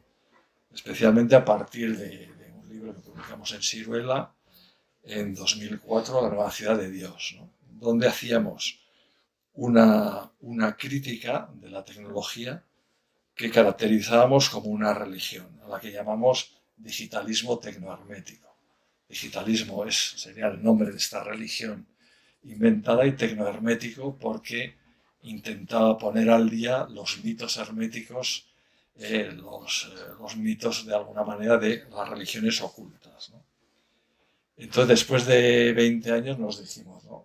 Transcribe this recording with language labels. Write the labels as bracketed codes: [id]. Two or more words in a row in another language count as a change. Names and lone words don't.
[es] Especialmente a partir de un libro que publicamos en Siruela en 2004, La Nueva Ciudad de Dios, ¿no? Donde hacíamos una crítica de la tecnología que caracterizábamos como una religión, a la que llamamos digitalismo tecnohermético. Digitalismo sería el nombre de esta religión inventada, y tecnohermético porque intentaba poner al día los mitos herméticos, los mitos de alguna manera de las religiones ocultas, ¿no? Entonces, después de 20 años nos dijimos, ¿no?